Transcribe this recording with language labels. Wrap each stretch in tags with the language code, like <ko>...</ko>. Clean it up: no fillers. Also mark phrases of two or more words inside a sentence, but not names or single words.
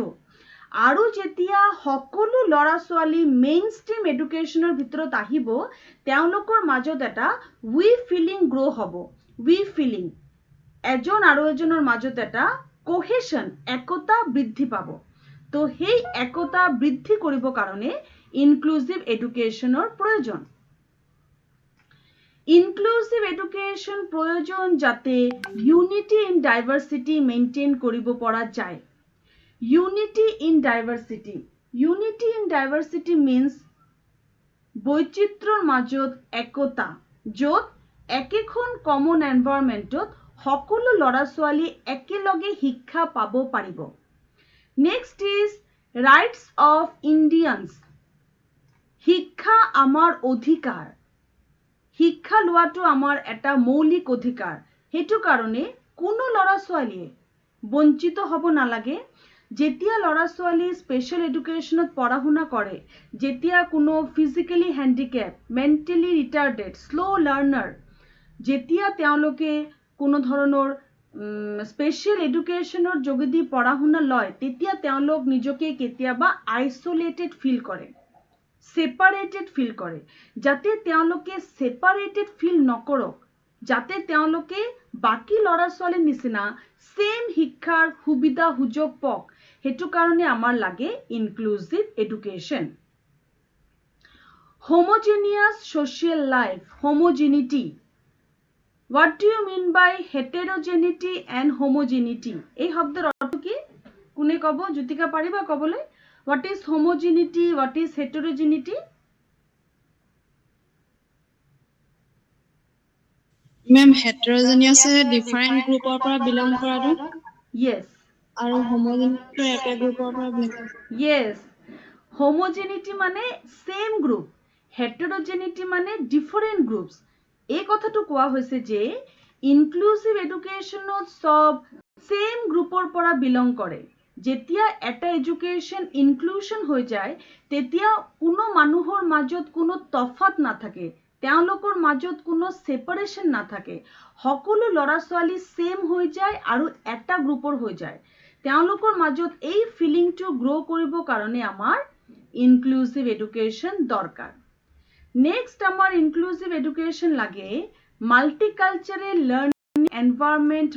<as>আৰু যেতিয়া সকলো ল'ৰা ছোৱালী</as> <en>mainstream educationৰ</en> <as>ভিতৰত আহিব তেওঁলোকৰ মাজত এটা</as> <en>we feeling grow</en> <as>হ'ব</as> <en>we feeling</en> <as>এজন আৰু এজনৰ মাজত এটা কোহেশন একতা বৃদ্ধি পাব তো সেই একতা বৃদ্ধি কৰিব কাৰণে</as> <en>inclusive educationৰ</en> <as>প্ৰয়োজন</as> <en>inclusive education</en> <as>প্ৰয়োজন যাতে</as> <en>unity in diversity maintain</en> <as>কৰিব পৰা যায়</as> <en>Unity in diversity. Unity in diversity means</en> <as>বৈচিত্ৰৰ মাজত একতা য'ত একেখন</as> <en>common environmentত</en> <as>সকলো ল'ৰা ছোৱালী একেলগে শিক্ষা পাব পাৰিব</as> <en>next is rights of Indians</en> <as>শিক্ষা আমাৰ অধিকাৰ শিক্ষা লোৱাটো আমাৰ এটা মৌলিক অধিকাৰ সেইটো কাৰণে কোনো ল'ৰা ছোৱালীয়ে বঞ্চিত হ'ব নালাগে যেতিয়া ল'ৰা ছোৱালী</as> <en>special educationত</en> <as>পঢ়া শুনা কৰে যেতিয়া কোনো</as> <en>physically handicap mentally retarded slow learner</en> <as>যেতিয়া তেওঁলোকে কোনো ধৰণৰ</as> <en>special educationৰ</en> <as>যোগেদি পঢ়া শুনা লয় তেতিয়া তেওঁলোক নিজকে কেতিয়াবা</as> <en>isolated feel</en> <as>কৰে</as> <en>separated feel</en> <as>কৰে যাতে তেওঁলোকে</as> <en>separated feel</en> <as>নকৰক যাতে তেওঁলোকে বাকি ল'ৰা ছোৱালীৰ নিচিনা সেম শিক্ষাৰ সুবিধা সুযোগ পাওক হেতু কাৰণে আমাৰ লাগে</as> <en>inclusive education homogeneous social life homogeneity what do you mean by heterogeneity and homogeneity</en> <as>এই শব্দৰ অৰ্থ কি কোনে কব জ্যোতিকা পাৰিবা কবলৈ</as> <en>what is homogeneity what is heterogeneity Ma'am, heterogeneous different group or belong কৰাটো yes</en> <as>আৰু homogeneous এটা</as> <en>group or belong yes homogeneity</en> <as>মানে</as> <en>same group</en> <as>heterogeneity মানে</as> <en>different groups</en> <as>এই কথাটো কোৱা হৈছে যে</as> <en>inclusive educationত</en> <as>সব</as> <en>same groupৰ</en> <as>পৰা belong কৰে যেতিয়া এটা</as> <en>education inclusion</en> <as>হৈ যায় তেতিয়া কোনো মানুহৰ মাজত কোনো তফাত নাথাকে তেওঁলোকৰ মাজত কোনো সেপাৰেশন নাথাকে সকলো ল'ৰা ছোৱালী সেম হৈ যায় আৰু এটা গ্ৰুপৰ হৈ যায় তেওঁলোকৰ মাজত এই ফিলিংটো গ্ৰো কৰিব কাৰণে আমাৰ</as> <en>inclusive education</en> <as>দৰকাৰ নেক্সট আমাৰ</as> <en>inclusive education</en> <as>লাগে</as> <en>multicultural learning environment</en>